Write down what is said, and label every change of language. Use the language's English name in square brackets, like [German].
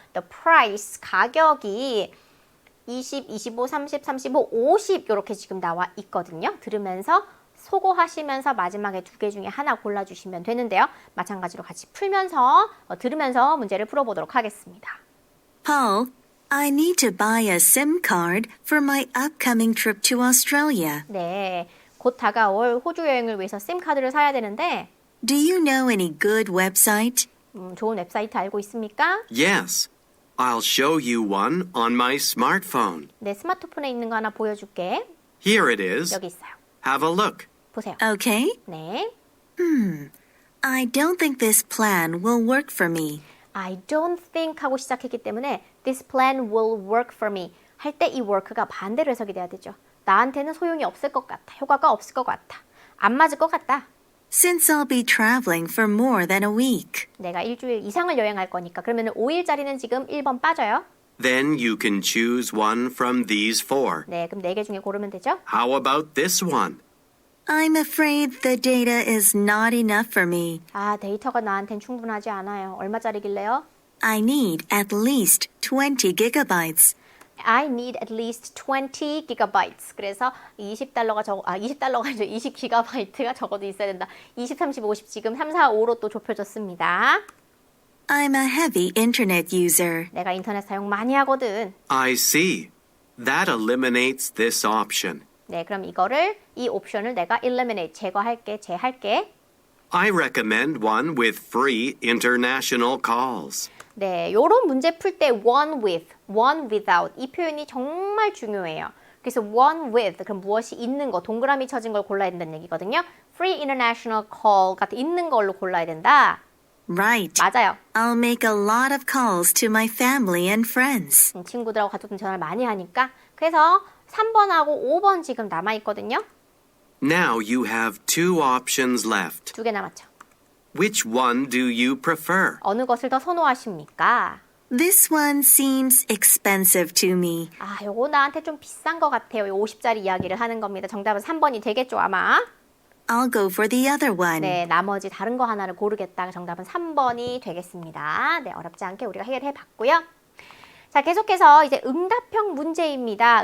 [Korean] The price 가격이 20, 25, 30, 35, 50 이렇게 지금 나와 있거든요. 들으면서 소거하시면서 마지막에 두 개 중에 하나 골라주시면 되는데요. 마찬가지로 같이 풀면서 들으면서 문제를 풀어보도록 하겠습니다. [English] Paul, I need to buy a SIM card for my upcoming trip to Australia. [Korean] 네, 곧 다가올 호주 여행을 위해서 심 카드를 사야 되는데 [English] Do you know any good website? [Korean] 좋은 웹사이트 알고 있습니까? [English] Yes, I'll show you one on my smartphone. [Korean] 네, 스마트폰에 있는 거 하나 보여줄게. [English] Here it is. [Korean] 여기 있어요. [English] Have a look. [Korean] 보세요. [English] Okay. [Korean] 네, [English] I don't think this plan will work for me. I don't think [Korean] 하고 시작했기 때문에 [English] this plan will work for me [Korean] 할 때 이 work가 반대로 해석이 돼야 되죠. 나한테는 소용이 없을 것 같아. 효과가 없을 것 같아. 안 맞을 것 같다. [English] Since I'll be traveling for more than a week. [Korean] 내가 일주일 이상을 여행할 거니까 그러면 5일짜리는 지금 1번 빠져요. [English] Then you can choose one from these 4. [Korean] 네, 그럼 4개 중에 고르면 되죠. [English] How about this one? I'm afraid the data is not enough for me. [Korean] 아, 데이터가 나한텐 충분하지 않아요. 얼마짜리길래요? [English] I need at least 20 gigabytes. I need at least 20 gigabytes. [Korean] 그래서 20달러가 20달러가 아니죠. 20기가바이트가 적어도 있어야 된다. 20, 30, 50 지금 3, 4, 5로 또 좁혀졌습니다. [English] I'm a heavy internet user. [Korean] 내가 인터넷 사용 많이 하거든. [English] I see. That eliminates this option. [Korean] 네, 그럼 이 옵션을 내가 eliminate, 제할게. [English] I recommend one with free international calls. [Korean] 네, 요런 문제 풀 때 [English] one with, one without [Korean] 이 표현이 정말 중요해요. 그래서 one with, 그럼 무엇이 있는 거, 동그라미 쳐진 걸 골라야 된다는 얘기거든요. [English] Free international call [Korean] 같은 있는 걸로 골라야 된다. [English] Right. [Korean] 맞아요. [English] I'll make a lot of calls to my family and friends. [Korean] 친구들하고 가족들 전화를 많이 하니까. 그래서 3번하고 5번 지금 남아있거든요. [English] Now you have 2 options left. [Korean] 2개 남았죠. [English] Which one do you prefer? [Korean] 어느 것을 더 선호하십니까? [English] This one seems expensive to me. [Korean] 아, 요거 나한테 좀 비싼 것 같아요. 50짜리 이야기를 하는 겁니다. 정답은 3번이 되겠죠, 아마? [English] I'll go for the other one. [Korean] 네, 나머지 다른 거 하나를 고르겠다. 정답은 3번이 되겠습니다. 네, 어렵지 않게 우리가 해결해 봤고요. 자, 계속해서 이제 응답형 문제입니다.